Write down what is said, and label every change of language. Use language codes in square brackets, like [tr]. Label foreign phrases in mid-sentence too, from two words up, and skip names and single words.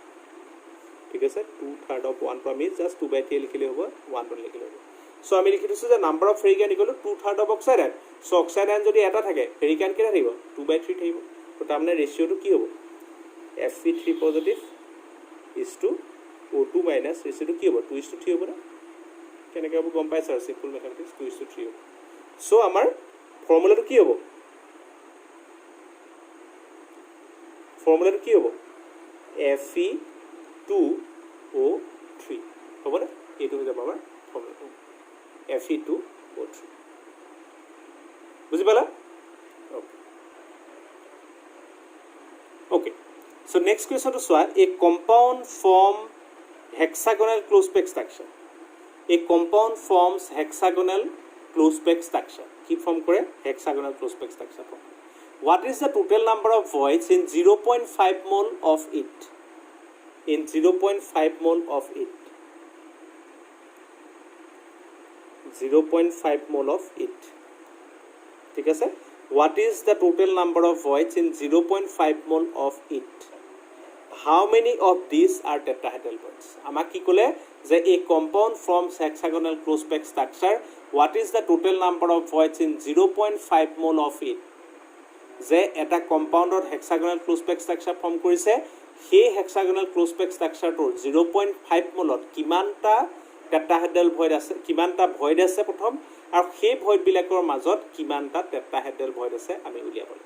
[as] ঠিক আছে [en] 2/3 of 1 [as] টো আমি জাস্ট 2/3 লিখিলে হ'ব 1 টো লিখিলে হ'ব সো আমি লিখি দিছো যে [en] number of ferric ion equal to 2/3 of oxide ion [as] সো [en] oxide ion [as] যদি এটা থাকে [en] ferric ion [as] কেইটা থাকিব 2/3 থাকিব তো তাৰমানে ৰেচিঅ'টো কি হ'ব [en] Fe3 positive is to O2 minus [as] ৰেচিঅ'টো কি হ'ব 2:3 হ'ব না কেনেকৈ হ'ব গম পাইছা আৰু [en] simple mathematics [as] 2:3 হ'ব সো আমাৰ ফৰ্মুলাটো কি হ'ব ফৰ্মুলাটো কি হ'ব Fe2O3 হ'ব না এইটো হৈ যাব আমাৰ ফৰ্মুলাটো Fe2O3 বুজি পালা [en] okay so next question to soa a compound form hexagonal close packed structure a compound forms hexagonal close packed structure [bn] কি ফর্ম করে [en] hexagonal close packed structure form what is the total number of voids in 0.5 mole of it in 0.5 mole of it. 0.5 mole of it. [as] ঠিক আছে? [en] What is the total number of voids in 0.5 mole of it? How many of these are tetrahedral voids? [as] আমাক কি ক'লে যে [en] a compound forms hexagonal close packed structure. What is the total number of voids in 0.5 mole of it? [as] যে এটা কম্পাউণ্ডত [en] hexagonal close pack structure [as] ফৰ্ম কৰিছে, সেই [en] hexagonal close pack structureটোৰ [as] 0.5 মলত কিমানটা [en] tetrahedral void [as] আছে, কিমানটা ভইড আছে প্ৰথম, আৰু সেই ভইডবিলাকৰ মাজত কিমানটা [en] tetrahedral void [as] আছে আমি উলিয়াব লাগিব।